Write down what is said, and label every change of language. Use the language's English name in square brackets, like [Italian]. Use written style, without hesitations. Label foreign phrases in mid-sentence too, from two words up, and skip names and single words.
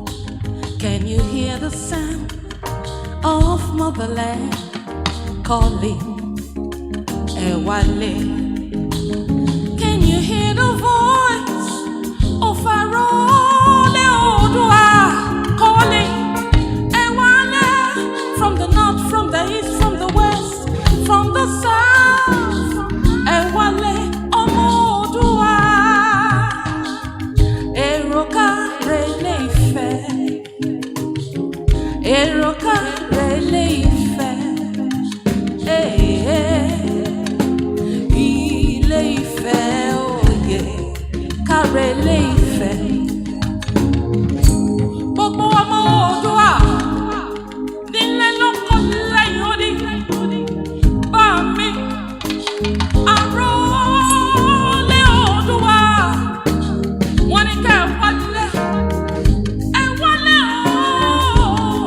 [English] Can you hear the sound of motherland calling, Ewale? Can you hear the voice of Arole Odua calling, Ewale? From the north, from the east, from the west, from the south, [Yoruba] Ewale Omo Odua. Eroka Ile-Ife, Eroka Ile-Ife, Ile-Ife, [English] oh yeah, [Yoruba] Kare Ile-Ife. Gbogbo ọmọ Oòduà, nílé lóko lẹ́yìn odi, bá mi, Arole Oòduà, wọ́n ní ká ẹ wálé o.